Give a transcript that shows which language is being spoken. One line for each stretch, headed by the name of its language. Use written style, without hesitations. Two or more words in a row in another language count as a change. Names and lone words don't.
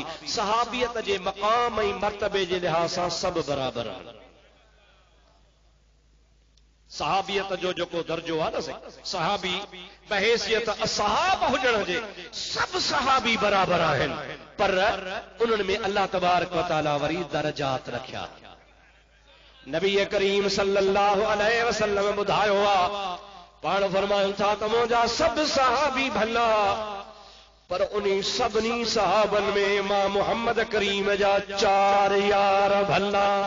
Sindhi: सहाबियत जे मक़ाम ऐं मर्तबे जे लिहाज़ सां सभु बराबरि आहिनि। सहाबियत जो जेको दर्जो आहे न, सहाबी बहैसियत असहाब हुजण जे सभु सहाबी बराबरि आहिनि, पर उन्हनि में अल्लाह
Arabic: تبارك وتعالى
Sindhi: वरी दर्जात रखिया। नबी करीम
Arabic: صلى الله عليه وسلم
Sindhi: ॿुधायो आहे, पाण फरमाइनि था त मुंहिंजा सभु सहाबी भला, पर उन्हीं सभिनी सहाबनि में मां मुहम्मद करीम जा 4 यार भला।